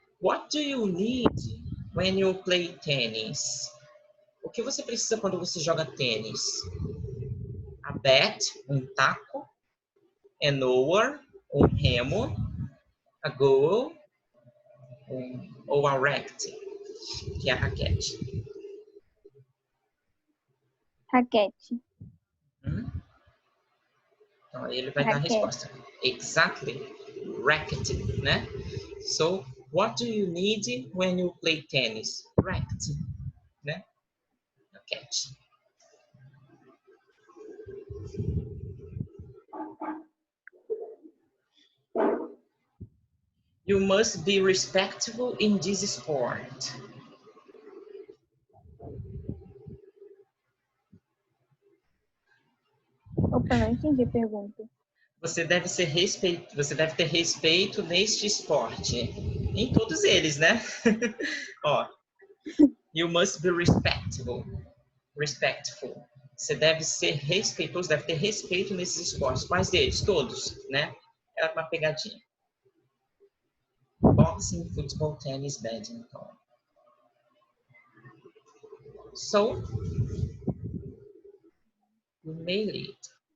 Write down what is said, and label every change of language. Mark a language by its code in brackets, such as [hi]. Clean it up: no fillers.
[en] What do you need when you play tennis? [pt] O que você precisa quando você joga tênis? [en] A bat, [pt] um taco, [en] an oar, [pt] um remo, [en] a goal, [pt] ou a racket, que é a raquete. Raquete. Então, ele vai dar a resposta. [en] Exactly. Racket, né? So, what do you need when you play tennis? [pt] Racket, né? Raquete. [en] You must be respectful in this sport. [pt] Opa, não entendi a pergunta. Você deve ter respeito neste esporte. Em todos eles, né? [en] Ó, you must be respectful. Respectful. [pt] Você deve ser respeitoso, deve ter respeito nesses esportes. Quais deles? Todos, né? É uma pegadinha. Boxing, football, tennis, badminton. [en] So, you made it.